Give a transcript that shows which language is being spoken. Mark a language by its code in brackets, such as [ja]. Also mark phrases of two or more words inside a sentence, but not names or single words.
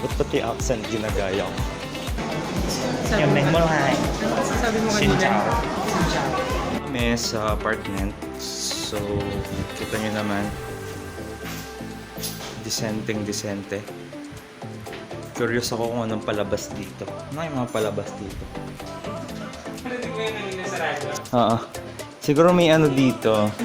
[en] Turkey accent [tl] ginagaya ko. Sabi Yung mo name mo kanina. lang. Ano sabi mo [vi] Xin [tl] kanina? [vi] chào. Xin chào. [tl] Kami sa apartment. So, kita nyo naman. Disente. Curious ako kung anong palabas dito. Ano yung mga palabas dito? Narinig mo yun kanina sa radyo? Oo. Siguro may ano dito.